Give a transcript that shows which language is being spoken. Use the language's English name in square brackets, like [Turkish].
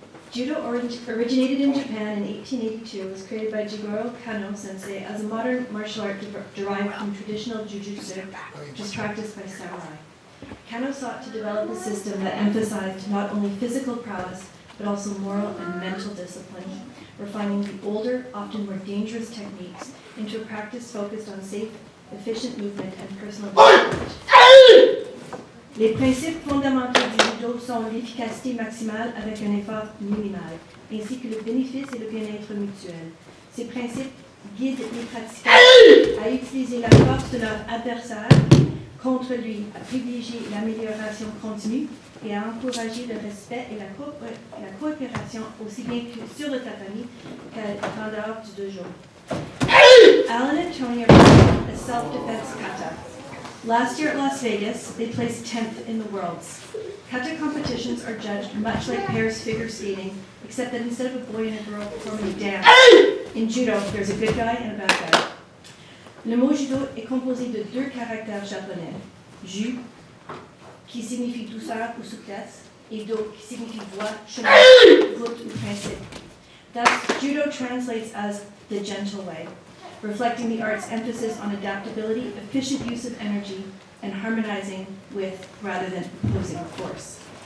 [English] Judo originated in Japan in 1882, was created by Jigoro Kano sensei as a modern martial art derived from traditional jujutsu, which is practiced by samurai. Kano sought to develop a system that emphasized not only physical prowess, but also moral and mental discipline, refining the older, often more dangerous techniques into a practice focused on safe, efficient movement and personal development. [French] Les principes fondamentaux du judo sont l'efficacité maximale avec un effort minimal, ainsi que le bénéfice et le bien-être mutuel. Ces principes guident les pratiquants à utiliser la force de leur adversaire contre lui, à privilégier l'amélioration continue et à encourager le respect et la coopération aussi bien que sur le tatami qu'en dehors du dojo. [English] Alan and Tony are a self-defense kata. Last year at Las Vegas, they placed 10th in the worlds. Kata competitions are judged much like pairs figure skating, except that instead of a boy and a girl performing a dance, in judo, there's a good guy and a bad guy. [French] Le mot judo est composé de deux caractères japonais, ju, qui signifie douceur ou souplesse, et do, qui signifie voie, chemin, route ou principe. [English] Thus, judo translates as the gentle way, reflecting the art's emphasis on adaptability, efficient use of energy, and harmonizing with rather than opposing force.